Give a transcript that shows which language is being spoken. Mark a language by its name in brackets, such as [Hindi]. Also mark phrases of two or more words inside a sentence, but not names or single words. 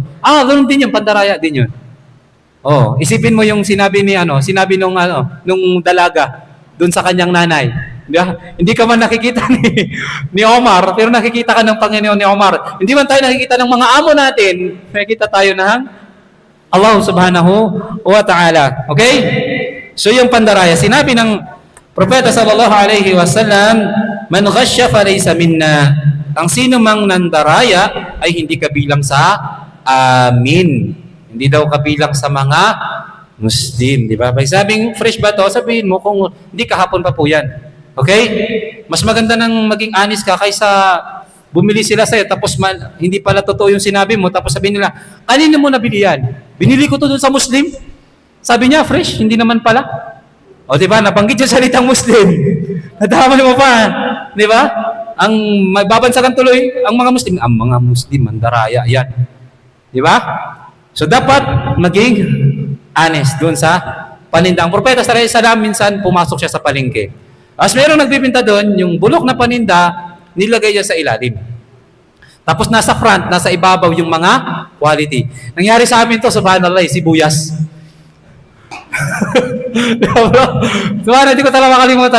[Filipino] Ganun din yung pandaraya din yun. Isipin mo yung sinabi nung dalaga doon sa kanyang nanay. Hindi ka man nakikita ni Omar, pero nakikita ka ng Panginoon ni Omar. Hindi man tayo nakikita ng mga amo natin, nakikita tayo ng Allah [Arabic] سبحانه وتعالى. [Filipino] Okay? So yung pandaraya, sinabi ng Propeta [Arabic] صلى الله عليه وسلم, من غش فليس منا. [Filipino] Ang sino mang nandaraya ay hindi kabilang sa amin. Hindi daw kabilang sa mga Muslim, di ba? Pag sabing fresh ba to, sabihin mo kung hindi kahapon pa po yan. Okay? Mas maganda nang maging honest ka kaysa bumili sila sa'yo tapos hindi pala totoo yung sinabi mo tapos sabihin nila, kanino mo nabili yan? Binili ko to dun sa Muslim. Sabi niya, fresh, hindi naman pala. Di ba? Nabanggit yung salitang Muslim. Nadama mo pa. Di ba? Ang magbabansagan tuloy, ang mga Muslim, mandaraya, yan. Di ba? So, dapat maging honest doon sa paninda. Ang propeta [Arabic] صلى الله عليه وسلم [Filipino] minsan pumasok siya sa palengke. As merong nagbibenta doon, yung bulok na paninda, nilagay niya sa ilalim. Tapos nasa front, nasa ibabaw yung mga quality. Nangyari sa amin to, subhanallah, sibuyas. Hindi ko talaga makalimutan.